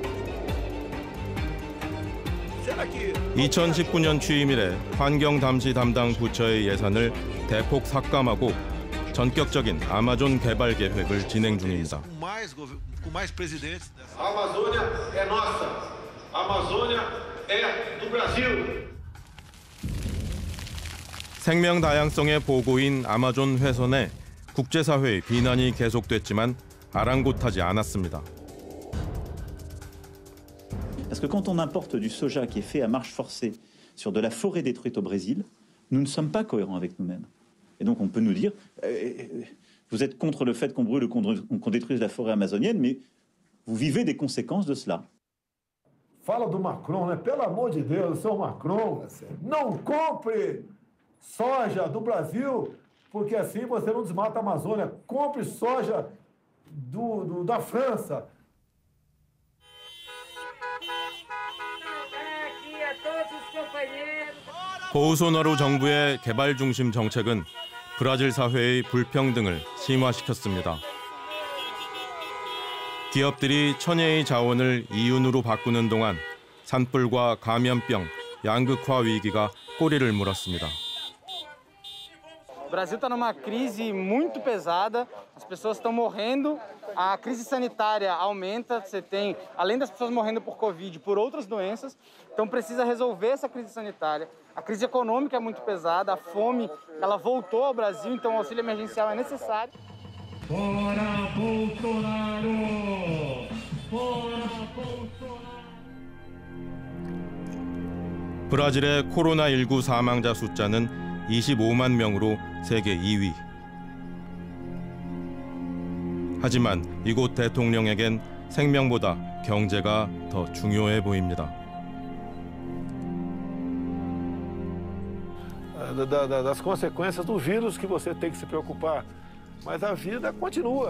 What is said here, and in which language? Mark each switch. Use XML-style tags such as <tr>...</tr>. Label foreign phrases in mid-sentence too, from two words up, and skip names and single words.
<ko>2019년 취임 이래 환경 담시 담당 부처의 예산을 대폭 삭감하고 전격적인 아마존 개발 계획을 진행 중입니다.</ko> <pt>A Amazônia é nossa. A Amazônia é do Brasil.</pt> <ko>생명 다양성의 보고인 아마존 훼손에 국제사회의 비난이 계속됐지만 아랑곳하지 않았습니다.</ko> <fr>Parce que quand on importe du soja qui est fait à marche forcée sur de la forêt détruite au Brésil, nous ne sommes pas cohérents avec nous-mêmes. Et donc on peut nous dire, vous êtes contre le fait qu'on brûle ou qu'on détruise la forêt amazonienne, mais vous vivez des conséquences de cela.</fr> <pt>Fala do Macron, né? Pelo amor de Deus, seu Macron, não compre soja do Brasil, porque assim você não desmata a Amazônia. Compre soja da França.</pt> <ko>보우소나루 정부의 개발 중심 정책은 브라질 사회의 불평등을 심화시켰습니다. 기업들이 천혜의 자원을 이윤으로 바꾸는 동안 산불과 감염병, 양극화 위기가 꼬리를 물었습니다.</ko> <pt>O Brasil está numa crise muito pesada, as pessoas estão morrendo, a crise sanitária aumenta, você tem, além das pessoas morrendo por Covid, por outras doenças, então precisa resolver essa crise sanitária. A crise econômica é muito pesada, a fome, ela voltou ao Brasil, então o auxílio emergencial é necessário. Fora Bolsonaro! Fora Bolsonaro!</pt> <ko>브라질의 코로나19 사망자 숫자는 25만 명으로 세계 2위. 하지만 이곳 대통령에겐 생명보다 경제가 더 중요해 보입니다.</ko> <pt>Das consequências do vírus que você tem que se preocupar, mas a vida continua.</pt>